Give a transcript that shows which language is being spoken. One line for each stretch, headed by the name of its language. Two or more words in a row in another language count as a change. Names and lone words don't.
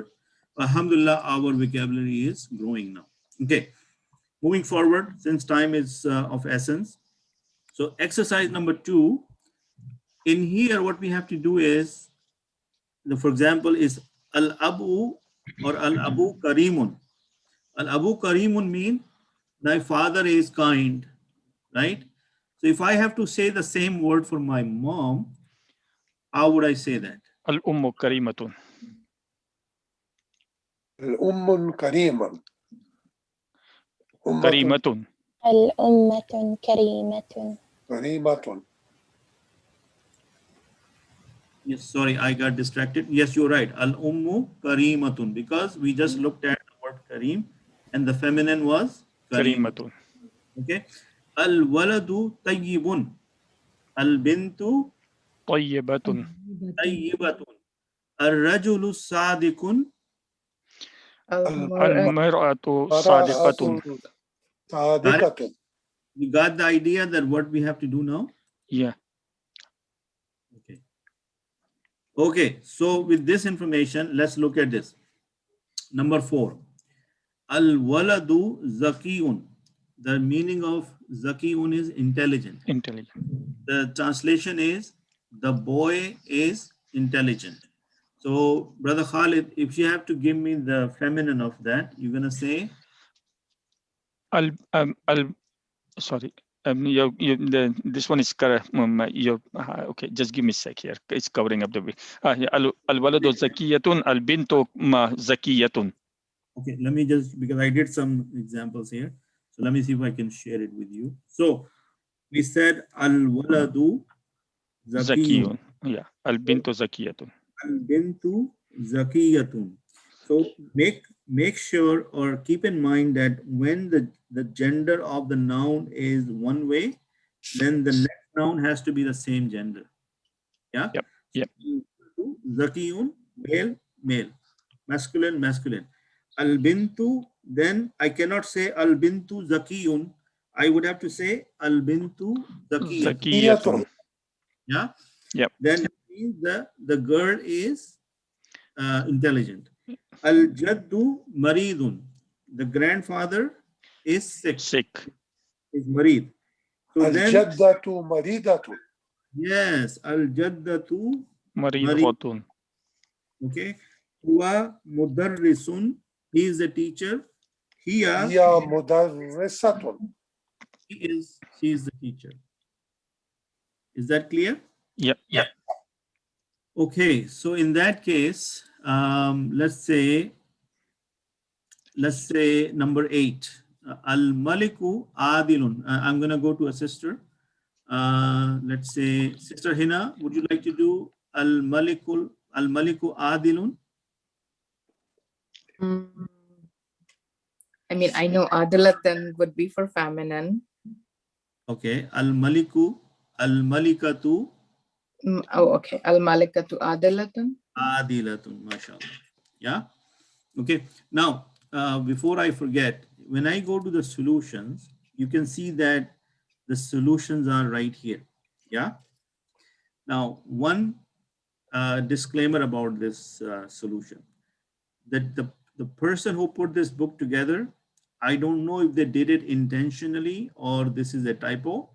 English: Alhamdulillah, our vocabulary is growing now. Okay, moving forward, since time is of essence. So exercise number 2, in here, what we have to do is, for example, is al-abu or
Arabic: الأب كريم. الأب كريم mean thy father is kind, right?
English: So if I have to say the same word for my mom, how would I say that?
Arabic: الأم كريمة. الأم كريمة. Karimatun. الأمة كريمة. كريمة.
English: Yes, sorry, I got distracted. Yes, you're right.
Arabic: الأم كريمة,
English: because we just looked at the word kareem and the feminine was karimatun.
Arabic: Okay. الولد طيب. Al-bintu tayyibatun. طيبة. الرجل صادق. المرأة صادقة. صادقة.
English: You got the idea that what we have to do now? Yeah. Okay. Okay, so with this information, let's look at this. Number 4.
Arabic: الولد زكي.
English: The meaning of zakiyun is intelligent. Intelligent. The translation is the boy is intelligent. So, Brother Khalid, if you have to give me the feminine of that, you're going to say? Sorry. This one is correct. Okay, just give me a sec here. It's covering up the way.
Arabic: الولد زكية، البنت زكية.
English: Okay, let me just, because I did some examples here. So let me see if I can share it with you. So we said
Arabic: الولد زكي. Yeah, البنت زكية. البنت زكية.
English: So make sure or keep in mind that when the gender of the noun is one way, then the next noun has to be the same gender. Yeah? Yep. Yep. Zakiyun, male, male. Masculine, masculine. Al-bintu, then I cannot say
Arabic: البنت زكي.
English: I would have to say
Arabic: البنت زكية.
English: Yeah? Yep. Then it means the girl is intelligent.
Arabic: الجد مريض.
English: The grandfather is sick. Is marid. So
Arabic: الجدة مريضة.
English: Yes, al-jaddatu
Arabic: maridatun. Okay. هو مدرس.
English: He is a teacher.
Arabic: Hiya. هي مدرسة.
English: She is the teacher. Is that clear? Yep. Yep. Okay. So in that case, let's say number 8.
Arabic: الملك عادل.
English: I'm going to go to a sister. Let's say Sister Hina, would you like to do
Arabic: الملك عادل?
English: I mean, I know adilatan would be for feminine.
Arabic: Okay. Al-malikatu. Oh, okay. الملكة عادلة. Adilatun,
English: mashallah. Yeah. Okay. Now, before I forget, when I go to the solutions, you can see that the solutions are right here. Yeah. Now, one disclaimer about this solution, that the person who put this book together, I don't know if they did it intentionally or this is a typo.